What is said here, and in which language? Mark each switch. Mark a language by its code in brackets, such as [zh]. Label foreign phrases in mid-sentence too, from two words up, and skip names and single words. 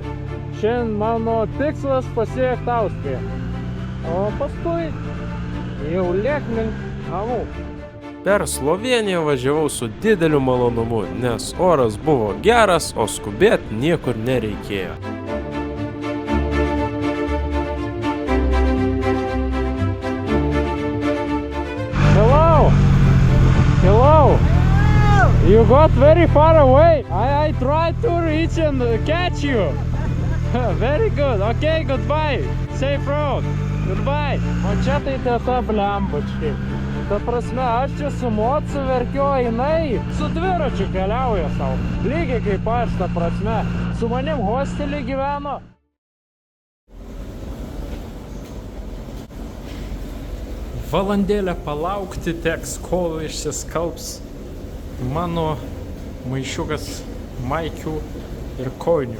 [lt] Šiandien mano tikslas pasiekti Austriją. O paskui jau lėk link namų. Per Sloveniją važiavau su dideliu malonumu, nes oras buvo geras, o skubėti niekur nereikėjo. [en] Hello! You got very far away. I tried to reach and catch you. Very good. Okay, goodbye. Safe road. Goodbye. [lt] O čia tai teta blembačkai. Ta prasme, aš čia su mocu verkiu, jinai su dviračiu keliauja savo. Lygiai kaip aš, ta prasme. Su manim hostelį gyveno. Valandėlę palaukti teks, kol išsiskalbs mano maišiukas maikių ir kojinių.